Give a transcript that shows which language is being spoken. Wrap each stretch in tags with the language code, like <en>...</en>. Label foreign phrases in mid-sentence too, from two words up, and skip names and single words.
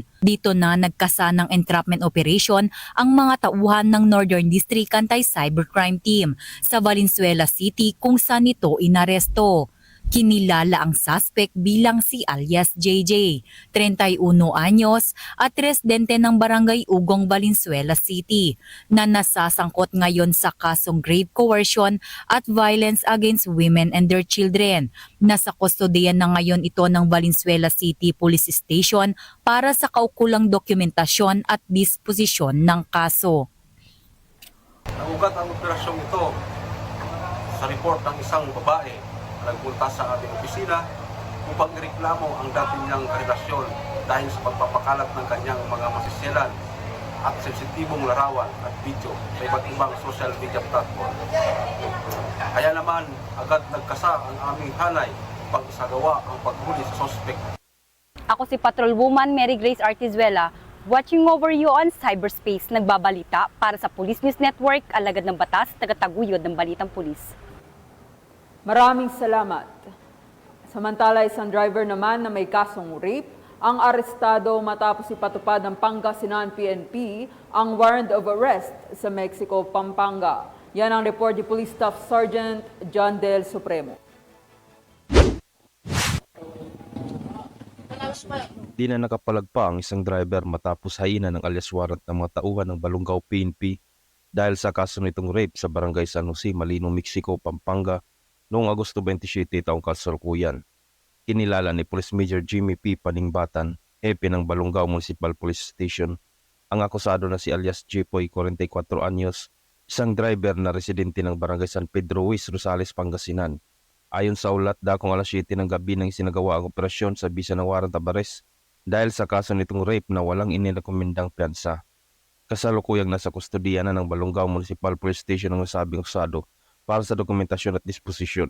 <tl>Dito na nagkasa ng</tl> <en>entrapment operation</en> <tl>ang mga tauhan ng Northern District Anti-Cybercrime Team sa Valenzuela City kung saan ito inaresto. Kinilala ang suspect bilang si alias JJ, 31 anyos at residente ng Barangay Ugong, Valenzuela City, na nasasangkot ngayon sa kasong</tl> <en>grave coercion</en> <tl>at</tl> <en>violence against women and their children.</en> <tl>Nasa kustodiyan na ngayon ito ng Valenzuela City Police Station para sa kaukulang dokumentasyon at disposisyon ng kaso. Naugat ang operasyong ito sa report ng isang babae nagpunta sa ating opisina upang ireklamo ang dati niyang karelasyon dahil sa pagpapakalat ng kanyang mga masiselan at sensitibong larawan at video sa iba't ibang</tl> <en>social media platform.</en> <tl>Kaya naman, agad nagkasa ang aming hanay upang isagawa ang paghuli sa suspect. Ako si Patrolwoman Mary Grace Artizuela,</tl> <en>watching over you on cyberspace,</en> <tl>nagbabalita para sa Police News Network, alagad ng batas, tagataguyod ng Balitang Pulis. Maraming salamat. Samantala, isang driver naman na may kasong rape ang arestado matapos ipatupad ng Pangasinan PNP ang</tl> <en>warrant of arrest</en> <tl>sa Mexico, Pampanga. Yan ang report ni Police Staff Sergeant John Del Supremo. Di na nakapalagpa ang isang driver matapos hainan ng</tl> <en>alias warrant</en> <tl>ng mga tauhan ng Balungaw PNP dahil sa kaso nitong rape sa Barangay San Jose, Malino, Mexico, Pampanga noong Agosto 27 taong kasalukuyan. Kinilala ni Police Major Jimmy P. Paningbatan, hepe ng Balungaw Municipal Police Station, ang akusado na si alias Jepoy, 44 anyos, isang driver na residente ng Barangay San Pedro West, Rosales, Pangasinan. Ayon sa ulat, dakong alas 7 ng gabi nang isinagawa ang operasyon sa bisa ng</tl> <en>warrant of arrest</en> <tl>dahil sa kaso nitong rape na walang inirekomendang piyansa. Kasalukuyang nasa kustodiya na ng Balungaw Municipal Police Station ang nasabing akusado para sa dokumentasyon at disposisyon.</tl>